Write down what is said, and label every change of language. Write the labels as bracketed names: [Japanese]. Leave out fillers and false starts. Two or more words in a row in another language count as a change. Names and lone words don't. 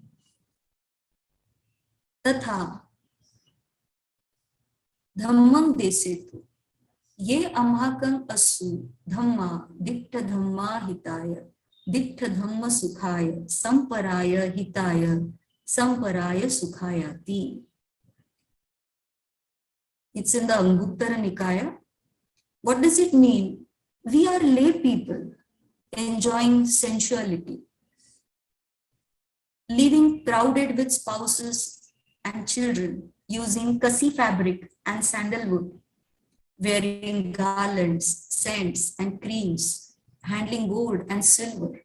[Pali] तथा धम्मं देसेतु ये अम्हाकं अस्सु धम्मा दिट्ठ धम्मा हिताय दिट्ठ धम्म सुखाय संपराय हिताय संपराय सुखायाति. [English] It's in the Anguttara Nikaya. What does it mean? We are lay people enjoying sensuality, living crowded with spouses and children, using kasi fabric and sandalwood, wearing garlands, scents, and creams, handling gold and silver.